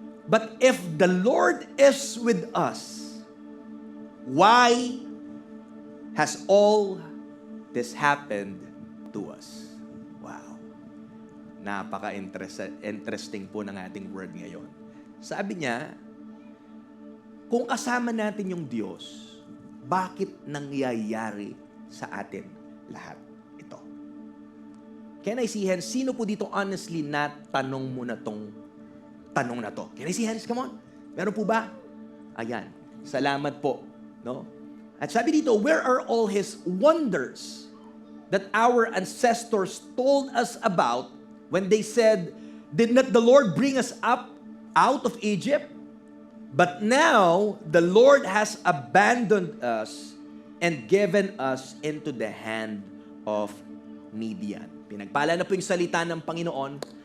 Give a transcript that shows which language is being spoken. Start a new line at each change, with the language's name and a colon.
English: But if the Lord is with us, why has all this happened to us? Wow.
Filipino: Napaka-interesting po ng ating word ngayon. Sabi niya, kung kasama natin yung Diyos, bakit nangyayari sa atin lahat ito?
English: Can I see hands?
Filipino: Sino po dito honestly na tanong mo na tong tanong na to? Can I see hands?
English: Come on.
Filipino: Meron po ba? Ayan. Salamat po. No? At sabi dito,
English: where are all His wonders that our ancestors told us about when they said, did not the Lord bring us up out of Egypt? But now, the Lord has abandoned us and given us into the hand of Midian.
Filipino: Pinagpala na po yung salita ng Panginoon.